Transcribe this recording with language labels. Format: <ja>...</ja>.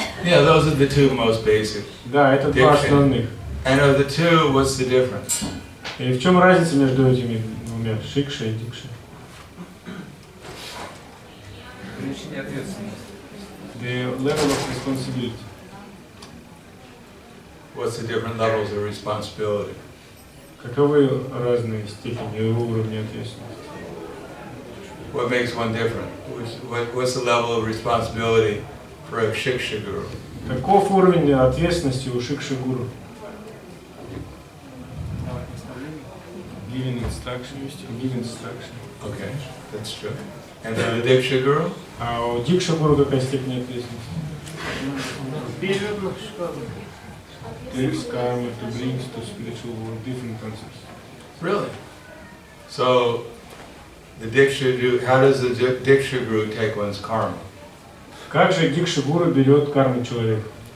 <en>Yeah, those are the two most basic.</en> <ru>Да, это два основных.</ru> <en>And of the two, what's the difference?</en> <ru>И в чем разница между этими двумя, шикша и дикша?</ru> <en>The level of responsibility. What's the different levels of responsibility?</en> <ru>Каковы разные степени и уровни ответственности?</ru> <en>What makes one different? What's the level of responsibility for a shiksha guru?</en> <ru>Каков уровень ответственности у шикши гуру?</ru> <en>Giving instruction. Okay, that's true. And for the diksha guru?</en> <ru>А у дикша гуру какая степень ответственности?</ru> <en>Takes karma to bring to spiritual world different concepts. Really? So, the diksha guru, how does the diksha guru take one's karma?</en> <ru>Как же дикша гуру берет карму человека?</ru>